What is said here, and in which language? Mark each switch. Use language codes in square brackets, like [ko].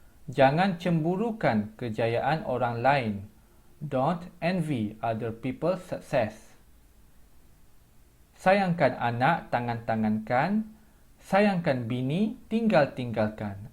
[ms] Jangan cemburukan kejayaan orang lain. [en] Don't envy other people's success. [ms] Sayangkan anak, tangan-tangankan. Sayangkan bini, tinggal-tinggalkan.